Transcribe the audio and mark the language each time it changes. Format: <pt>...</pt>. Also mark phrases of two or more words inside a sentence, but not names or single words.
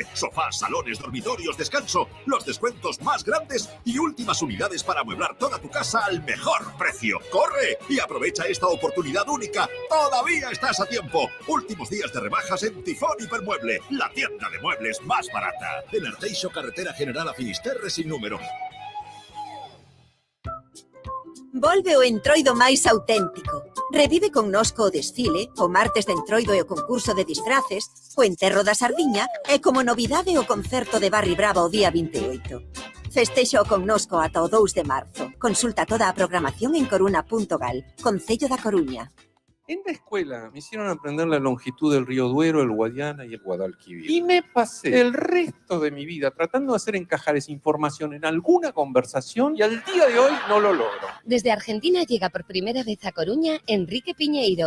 <es>Sofás, salones, dormitorios, descanso. Los descuentos más grandes y últimas unidades para amueblar toda tu casa al mejor precio. ¡Corre! Y aprovecha esta oportunidad única. ¡Todavía estás a tiempo! Últimos días de rebajas en Tifón Hipermueble. La tienda de muebles más barata. En Arteixo, carretera general a Finisterre sin número.</es> <gl>Volve o Entroido máis auténtico. Revive connosco o desfile, o martes de Entroido e o concurso de disfraces, o enterro da sardiña e como novidade o concerto de Barry Brava o día 28. Festexo connosco ata o 2 de marzo. Consulta toda a programación en coruna.gal, Concello da Coruña.</gl> <es>En la escuela me hicieron aprender la longitud del río Duero, el Guadiana y el Guadalquivir. Y me pasé el resto de mi vida tratando de hacer encajar esa información en alguna conversación y al día de hoy no lo logro. Desde Argentina llega por primera vez a Coruña Enrique Piñeiro.</es>